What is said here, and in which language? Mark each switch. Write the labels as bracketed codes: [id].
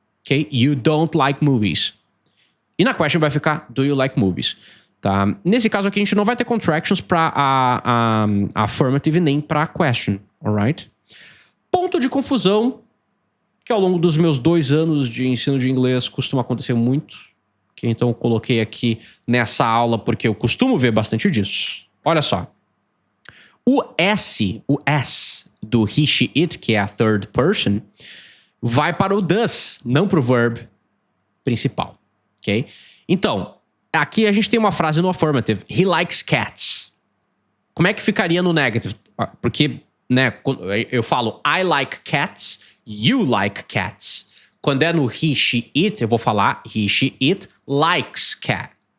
[en] Ok? You don't like movies. [pt] E na question vai ficar [en] do you like movies? [pt] tá? Nesse caso aqui, a gente não vai ter contractions para a affirmative nem para a question, alright? Ponto de confusão, que ao longo dos meus 2 anos de ensino de inglês costuma acontecer muito, que então eu coloquei aqui nessa aula porque eu costumo ver bastante disso. Olha só. O S do he, she, it, que é a third person, vai para o does, não para o verb principal, ok? Então, aqui a gente tem uma frase no affirmative. [en] He likes cats. [pt] Como é que ficaria no negative? Porque, né, eu falo [en] I like cats, you like cats. [pt] Quando é no he, she, it, eu vou falar [en] he, she, it likes cats.